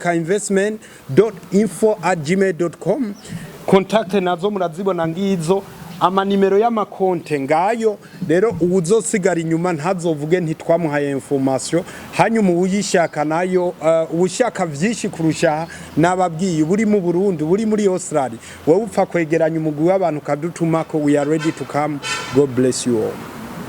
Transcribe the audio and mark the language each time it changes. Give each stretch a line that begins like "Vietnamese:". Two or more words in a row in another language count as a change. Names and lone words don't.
Rundi: oneafricainvestment.info@gmail.com contact nazo murazibona ngizo amanimero y'amakonte ngayo rero uwuzosigara inyuma ntazovuge ntitwamuhaye information hanyuma uyishaka nayo ubushaka vyinshi kurusha nababwiye buri mu Burundi buri muri Australia wowe upfa kwegeranya umugwi w'abantu kadutumako
English: we are ready to come. God bless you all.